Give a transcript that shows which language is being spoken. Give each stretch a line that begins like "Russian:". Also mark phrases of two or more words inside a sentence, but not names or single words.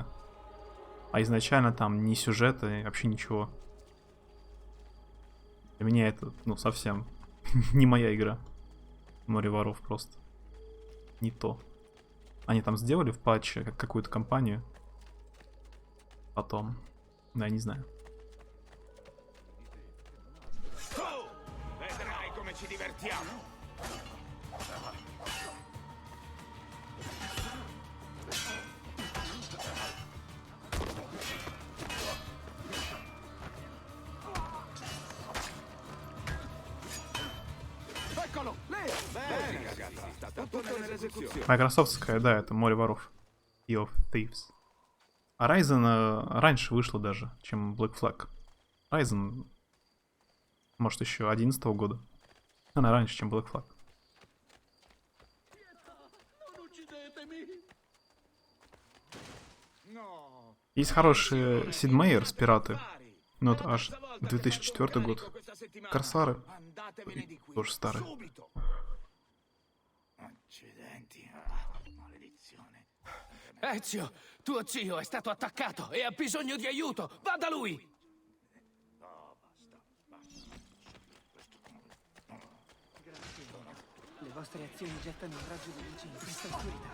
Russian: А изначально там ни сюжета, вообще ничего. Для меня это, ну, совсем не моя игра. Море воров просто. Не то. Они там сделали в патче какую-то компанию. Потом. Да, я не знаю.
Italian: Vedrai come ci divertiamo. Eccolo, lì! Bene, ragazzi. Tutto nell'esecuzione.
Russian: Майкрософтская, да, это море воров. Sea of Thieves. А Ryzen раньше вышла даже, чем Black Flag. Ryzen, может, еще 11-го года. Она раньше, чем Black Flag. Есть хорошие Sid Meier's пираты. Но это аж 2004 год. Корсары. Тоже старые.
Italian: Ezio, tuo zio è stato attaccato e ha bisogno di aiuto. Va da lui! Le vostre azioni gettano un raggio di luce in questa oscurità.